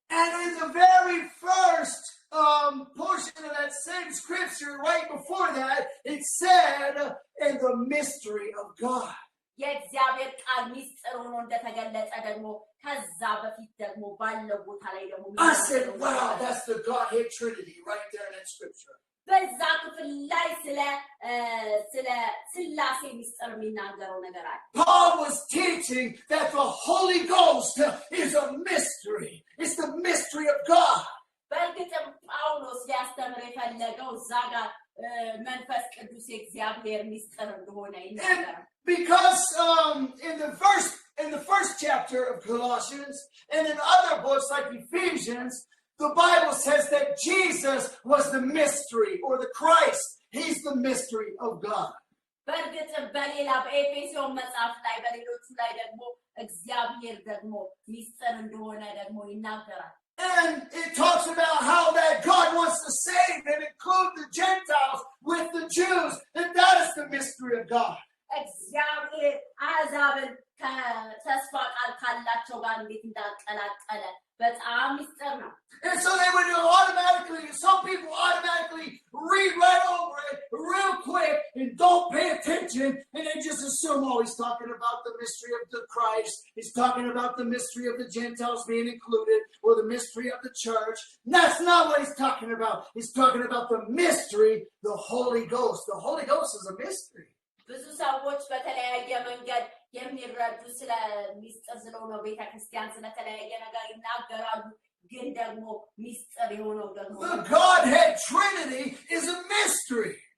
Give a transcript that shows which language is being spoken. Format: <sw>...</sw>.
<en>And in the very first portion of that same scripture, right before that, it said, in the mystery of God.</en> <am>የእግዚአብሔር ቃል ሚስጥር ሆኖ እንደተገለጸ ደግሞ ከዛ በፊት ደግሞ ባለው ቦታ ላይ ደግሞ</am> <en>I said, wow, that's the Godhead Trinity right there in that scripture.</en> <am>በዛ ክፍል ላይ ስለ ስላሴ ሚስጥር የሚናገረው ነገር አለ</am> <en>Paul was teaching that the Holy Ghost is a mystery. It's the mystery of God.</en> <am>በእርግጥም ጳውሎስ ሊያስተምር የፈለገው እዛ ጋር መንፈስ ቅዱስ የእግዚአብሔር ሚስጥር እንደሆነ ይናገራል</am> <en>Because in the first chapter of Colossians and in other books like Ephesians, the Bible says that Jesus was the mystery or the Christ. He's the mystery of God.</en> <am>በእርግጥም በሌላ በኤፌሶን መጽሐፍ ላይ በሌሎቹ ላይ ደግሞ እግዚአብሔር ደግሞ ሚስጥር እንደሆነ ደግሞ ይናገራል</am> <en>And it talks about how that God wants to save and include the Gentiles with the Jews. And that is the mystery of God.</en> <am>እግዚአብሔር አሕዛብን ከተስፋ ቃል ካላቸው ጋር እንዴት እንዳቀላቀለ በጣም ሚስጥር ነው።</am> <en>And so they would automatically, some people automatically read right over it real quick and don't pay attention, and they just assume, oh, he's talking about the mystery of the Christ, he's talking about the mystery of the Gentiles being included, or the mystery of the church. And that's not what he's talking about. He's talking about the mystery, the Holy Ghost. The Holy Ghost is a mystery.</en> <am>ብዙ ሰዎች በተለያየ መንገድ የሚረዱ ስለ ሚስጥር ስለሆነ ቤተክርስቲያን ስለተለያየ ነገር ይናገራሉ። ግን ደግሞ ሚስጥር የሆነው ደግሞ</am> <en>The Godhead Trinity is a mystery.</en>